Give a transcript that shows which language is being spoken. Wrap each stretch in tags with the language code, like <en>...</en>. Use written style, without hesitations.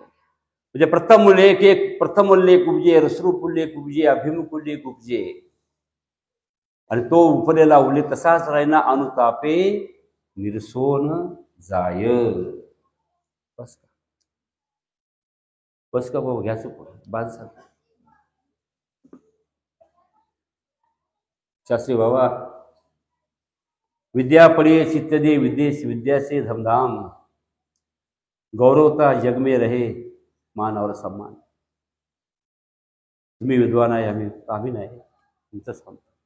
<mr>म्हणजे प्रथम उल्लेख, एक प्रथम उल्लेख उपजे, रसरूप उल्लेख उपजे, अभिमुख उल्लेख उपजे, आणि तो उपलेला उल्लेख तसाच राहिना, अनुतापे निरसोन जाय. बस का, बस का बाबा, घ्यायचं पुढे बाद झालं.</mr> <hi>शास्त्री बाबा, विद्या पढ़िए चित्त दे, विद्या से धमधाम, गौरवता जग में रहे मान और सम्मान.</hi> <mr>तुम्ही विद्वान आहे, आम्ही नाही, तुमचं सांगतो.</mr>